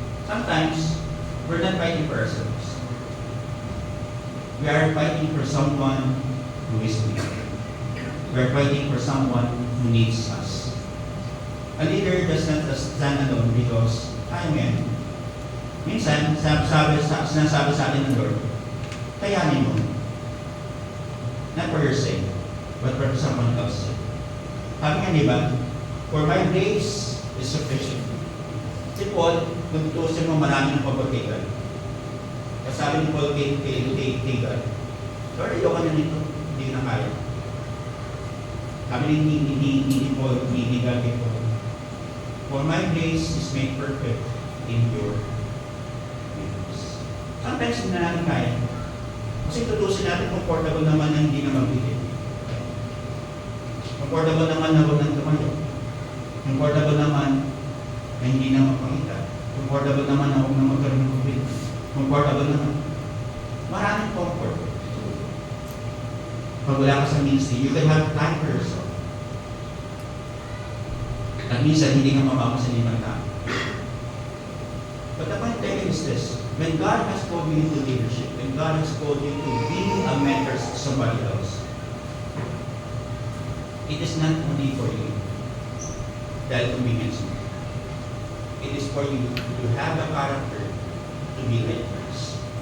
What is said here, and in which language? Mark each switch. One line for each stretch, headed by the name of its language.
English: Sometimes we're not fighting for ourselves. We are fighting for someone who is weak. We are fighting for someone who needs us. A leader does not stand alone because
Filipino: kaya mo yan. Minsan, sinasabi sa atin ng Lord, kayanin mo.
English: Not for your sake, but for someone else's sake.
Filipino: Sabi nga, di ba?
English: For my grace is sufficient.
Filipino: Si Paul, kung tutusin mo, marami ng pagpagkitan. Kasi sabi ni Paul kay God, Lord, ayoko na nito. Hindi na kaya. Sabi ni Paul, ni God kay Paul,
English: for my grace is made perfect in your weakness.
Filipino: Sometimes hindi na natin kaya. Kasi tutusin natin, comfortable naman na hindi na magbigay. Comfortable naman na huwag nang tumayo. Comfortable naman na hindi na mapangita. Comfortable naman na huwag na magkaroon ng COVID. Comfortable naman. Maraming comfort. Pag wala ka sa ministry,
English: you can have time for yourself.
Filipino: At minsan, hindi ka mapapasin ng tao.
English: But the point taken is this. When God has called you into leadership, when God has called you to be a mentor to somebody else, it is not only for you dahil convenience mo. It is for you to have the character to be like Christ.